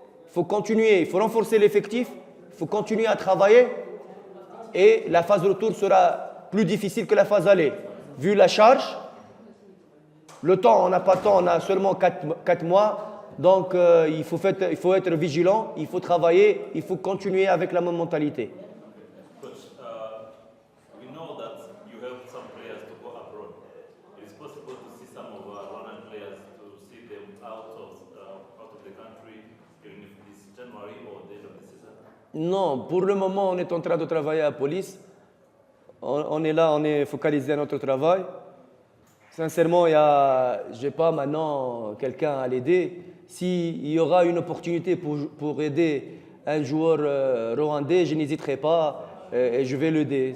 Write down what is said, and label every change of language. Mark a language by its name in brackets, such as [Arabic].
[French] Il faut continuer, il faut renforcer l'effectif, il faut continuer à travailler et la phase retour sera plus difficile que la phase aller. Vu la charge, le temps, on n'a pas de temps, on a seulement 4 mois. Donc, il faut être vigilant, il faut travailler, il faut continuer avec la même mentalité. [English] Coach, we know that you help some players to go abroad. It is possible to see some of our Rwandan players to see them out of the country during this January or the end of the season? [French] Non, pour le moment, on est en train de travailler à la police. On est là, on est focalisé à notre travail. Sincèrement, je n'ai pas maintenant quelqu'un à l'aider. S'il y aura une opportunité pour aider un joueur rwandais, je n'hésiterai pas et je vais l'aider.